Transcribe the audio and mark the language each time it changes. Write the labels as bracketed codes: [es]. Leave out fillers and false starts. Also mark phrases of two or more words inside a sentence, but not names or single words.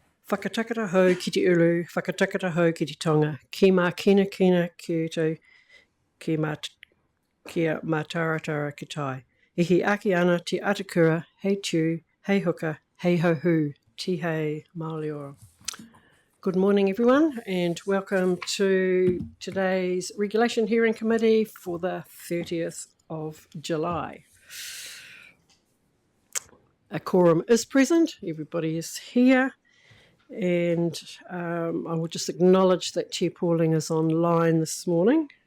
[mi] Whakatakata hou ki te ulu, whakatakata hou ki te tonga, ki mā kina ki utu, kia mā taratara ki tai. Ihi aki ana te atakura, hei tū, hei huka, hei hohu, ti hei Māori. [en] Good morning everyone and welcome to today's Regulation Hearing Committee for the 30th of July. A quorum is present, everybody is here. And I will just acknowledge that Chair Pauling is online this morning.